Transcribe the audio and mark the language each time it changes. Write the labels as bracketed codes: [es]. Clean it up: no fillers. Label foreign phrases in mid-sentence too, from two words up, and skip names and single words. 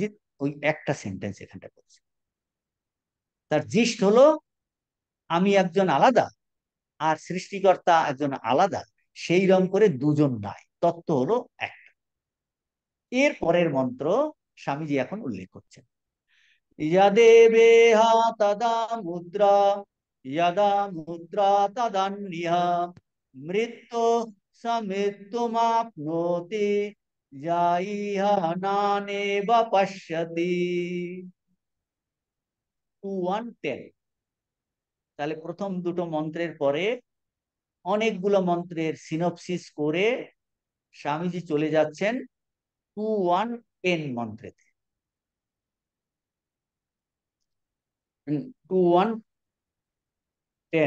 [bn] ওই একটা সেন্টেন্স এখানটা বলেছেন। তার জিস্ট হলো, আমি একজন আলাদা আর সৃষ্টিকর্তা একজন আলাদা, সেই রকম করে দুজন নাই, তত্ত্ব হলো এক। এর পরের মন্ত্র স্বামীজি এখন উল্লেখ করছেন। [sa] यदेवेह तदा मुद्रा, यदा मुद्रा तदन्यः, मृत्यु समृत्युमाप्नोति, या इह नानेव पश्यति। [bn] 2-1-10। তাহলে প্রথম দুটো মন্ত্রের পরে অনেকগুলো মন্ত্রের সিনপসিস করে স্বামীজি চলে যাচ্ছেন 2-1-10 মন্ত্রেতে। 2-1-10।